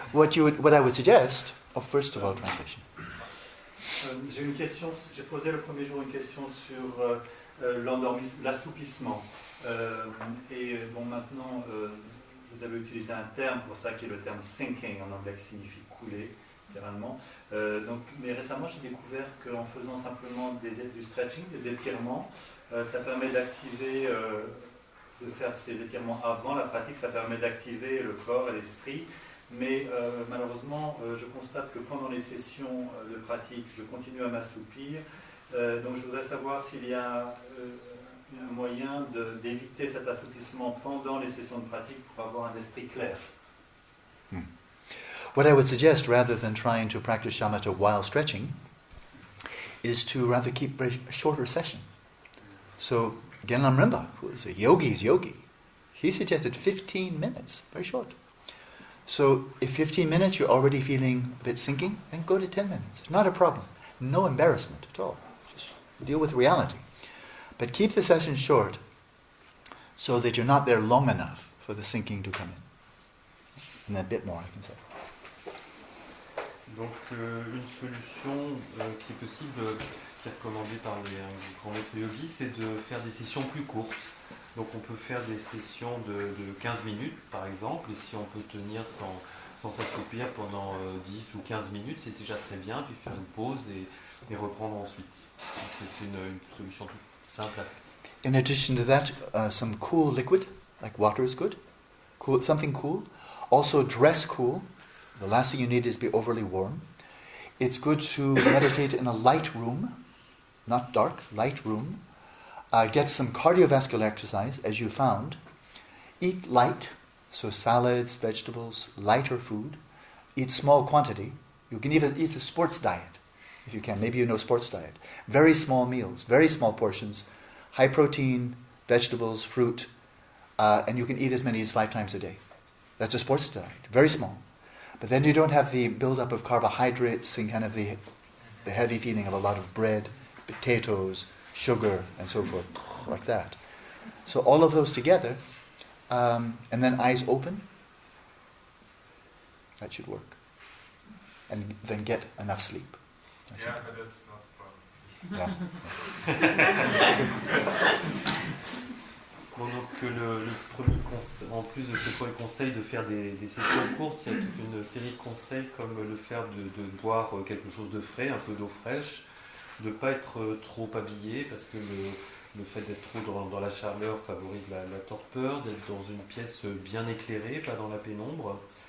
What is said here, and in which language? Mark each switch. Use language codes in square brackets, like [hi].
[en] What I would suggest, first of all, translation. [fr] J'ai une question. J'ai posé le premier jour une question sur l'assoupissement. Et bon, maintenant, vous avez utilisé un terme pour ça qui est le terme sinking en anglais, qui signifie couler, littéralement. Mais récemment, j'ai découvert qu'en faisant simplement du stretching, des étirements, ça permet d'activer, de faire ces étirements avant la pratique, ça permet d'activer le corps et l'esprit. Mais malheureusement, je constate que pendant les sessions de pratique, je continue à m'assoupir. Donc je voudrais savoir s'il y a un moyen d'éviter cet assouplissement pendant les sessions de pratique pour avoir un esprit clair. [en] What I would suggest, rather than trying to practice shamatha while stretching, is to rather keep a shorter session. So, Genlam Rinpa, who is a yogi's yogi, he suggested 15 minutes, very short. So, if 15 minutes you're already feeling a bit sinking, then go to 10 minutes. Not a problem. No embarrassment at all. Just deal with reality. But keep the session short so that you're not there long enough for the sinking to come in. And a bit more, I can say. Donc une solution qui est possible, qui est recommandée par les grands maîtres yogis, c'est de faire des sessions plus courtes. Donc on peut faire des sessions de 15 minutes par exemple, et si on peut tenir sans s'assoupir pendant 10 ou 15 minutes, c'est déjà très bien, puis faire une pause et reprendre ensuite. Donc c'est une solution toute simple à faire. In addition to that, some cool liquid, like water is good. Cool, something cool. Also dress cool. The last thing you need is be overly warm. It's good to meditate in a light room, not dark, light room. Get some cardiovascular exercise, as you found. Eat light, so salads, vegetables, lighter food. Eat small quantity. You can even eat a sports diet, if you can. Maybe you know sports diet. Very small meals, very small portions. High protein, vegetables, fruit, and you can eat as many as 5 times a day. That's a sports diet, very small. But then you don't have the buildup of carbohydrates and kind of the heavy feeling of a lot of bread, potatoes, sugar, and so forth, like that. So all of those together, and then eyes open, that should work. And then get enough sleep. That's Yeah, it. but that's not the problem. Yeah. [fr] Bon, donc le premier conseil, en plus de ce premier conseil de faire des sessions courtes, il y a toute une série de conseils comme le faire de boire quelque chose de frais, un peu d'eau fraîche, de ne pas être trop habillé parce que le fait d'être trop dans la chaleur favorise la torpeur, d'être dans une pièce bien éclairée, pas dans la pénombre.